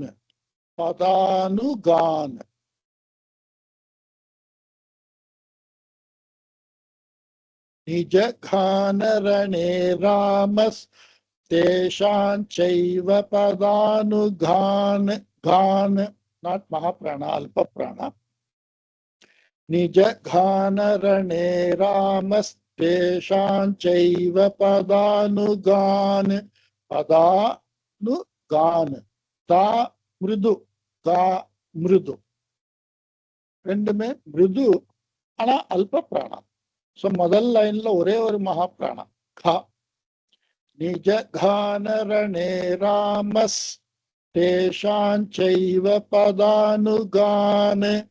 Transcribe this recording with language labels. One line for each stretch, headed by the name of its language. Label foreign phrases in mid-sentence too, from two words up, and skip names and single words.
Sanskrit: पदानुगान् निज घन रणे रामस् तेषां चैव पदानुगान्.
English: கான் not Mahaprana,
Sanskrit: Alpa Prana. निज घन रणे रामस्तेषां चैव पदानुगान्. पदानुगान् त मृदु. त मृदु.
Tamil: ரெண்டுமே மிருது, ஆனா அல்ப பிராணம். சோ முதல் லைன்ல ஒரே ஒரு மகாபிராணம் கா.
Sanskrit: निज घन रणे रामस् तेषाञ्चैव पदानुगान्.